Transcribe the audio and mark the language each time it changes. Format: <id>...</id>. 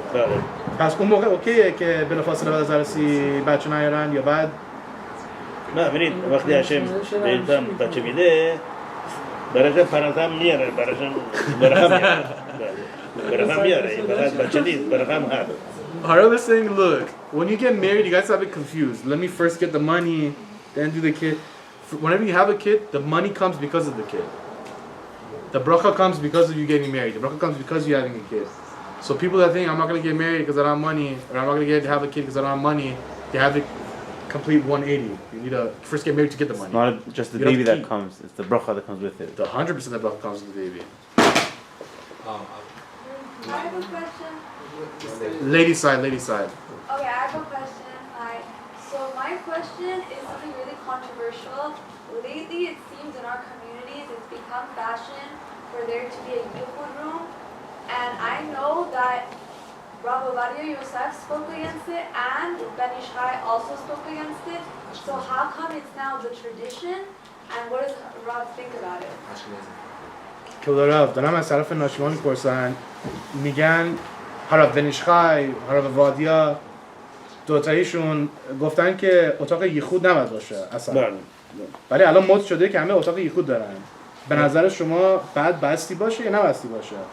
<fa>بله پس اون موقع اوکیه که بلافاصله بعد از عروسی بچه نیارن یا بعد نه ببینید وقتی هاشم بهتون بچه میده براشون پرنسا میاره براشون میاره فقط بچه نیست براشون هست</fa> <en>Harav is saying, look, when you get married, you guys have it confused. Let me first get the money, then do the kid. Whenever you have a kid, the money comes because of the kid. The bracha comes because of you getting married. The bracha comes because you're having a kid. So people that think, I'm not going to get married because I don't have money, or I'm not going to have a kid because I don't have money, they have the complete 180. You need to first get married to get the money. It's not just the baby that comes, it's the bracha that comes with it. The 100% of the bracha comes with the baby. I have a question. Lady side. Okay, I have a question. Hi. So my question is something really controversial. Lately, it seems in our communities, it's become fashion for there to be a yichud room. And I know that Rav Ovadia Yosef spoke against it, and Ben Ishai also spoke against it. So how come it's now the tradition? And what does Rav think about it?</en> <fa>که دارم از طرف ناشیمان میپرسن میگن هراو بنیشخای، هراو وادیا دوتاییشون گفتن که اتاق یخود نباید باشه اصلا ولی الان مد شده که همه اتاق یخود دارن به نظر شما بعد بستی باشه یا نبستی باشه؟</fa>